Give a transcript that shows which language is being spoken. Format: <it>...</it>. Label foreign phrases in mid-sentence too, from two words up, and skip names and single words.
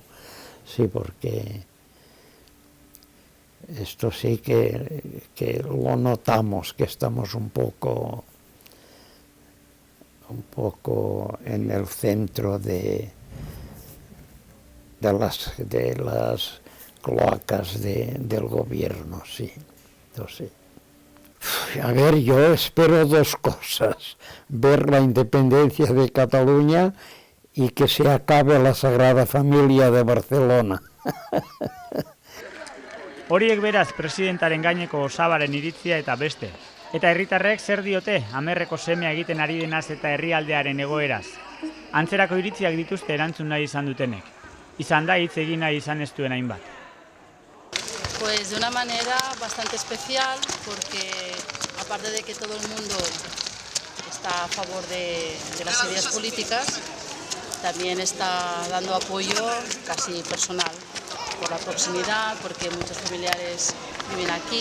<es>Sí, porque esto sí que lo notamos, que estamos un poco en el centro de las cloacas del gobierno, sí. Entonces, a ver, yo espero dos cosas: ver la independencia de Cataluña y que se acabe la Sagrada Familia de Barcelona.</es> <eu>Horiek beraz presidentaren gaineko osabaren iritzia eta beste. Eta herritarrek zer diote Amerreko semea egiten ari denaz eta herrialdearen egoeraz. Antzerako iritziak dituzte erantzun nahi izan dutenek. Izan da hitz egin nahi izan ez duen hainbat.</eu> <es>Pues de una manera bastante especial, porque aparte de que todo el mundo está a favor de las ideas políticas, también está dando apoyo casi personal, por la proximidad, porque muchos familiares viven aquí.</es>